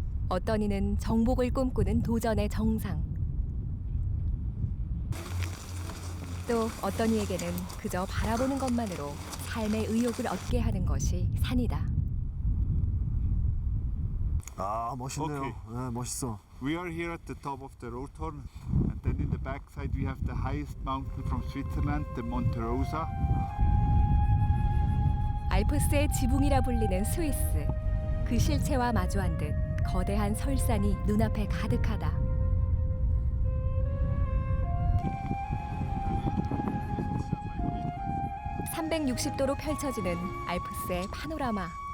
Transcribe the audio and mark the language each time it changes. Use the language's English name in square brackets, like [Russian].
[Korean] 어떤 이는 정복을 꿈꾸는 도전의 정상. 또 어떤 이에게는 그저 바라보는 것만으로 삶의 의욕을 얻게 하는 것이 산이다. 아, 멋있네요. [English] 오케이. [Korean] 네, 멋있어. [English] We are here at the top of the Rothorn, and then in the backside we have the highest mountain from Switzerland, the Monte Rosa. [Korean] 알프스의 지붕이라 불리는 스위스. 그 실체와 마주한 듯 거대한 설산이 눈앞에 가득하다. (360도로) 펼쳐지는 알프스의 파노라마.